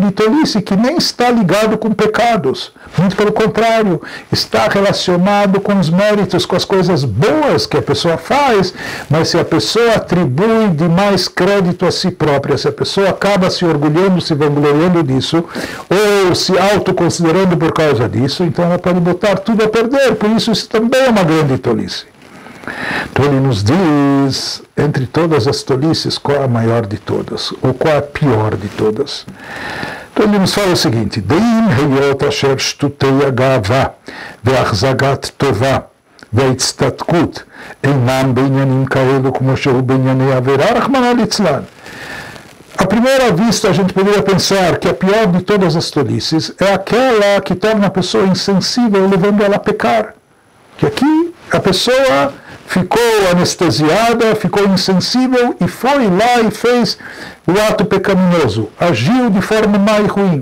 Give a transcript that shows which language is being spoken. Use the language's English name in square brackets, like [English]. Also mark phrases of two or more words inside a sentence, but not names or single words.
[Portuguese] de tolice que nem está ligado com pecados, muito pelo contrário, está relacionado com os méritos, com as coisas boas que a pessoa faz, mas se a pessoa atribui demais crédito a si própria, se a pessoa acaba se orgulhando, se vangloriando disso, ou se autoconsiderando por causa disso, então ela pode botar tudo a perder, por isso também é uma grande tolice. Então ele nos diz, entre todas as tolices, qual é a maior de todas, ou qual é a pior de todas. Então ele nos fala o seguinte, [Hebrew] דאין הויות אשר שטותי גאוה והחזקת טובה והתעסקות אינם בעניינים כאלו כמו שהוא בענייני עבירה רחמנא ליצלן. [Portuguese] À primeira vista, a gente poderia pensar que a pior de todas as tolices é aquela que torna a pessoa insensível, levando ela a pecar. Que aqui a pessoa ficou anestesiada, ficou insensível e foi lá e fez o ato pecaminoso, agiu de forma mais ruim.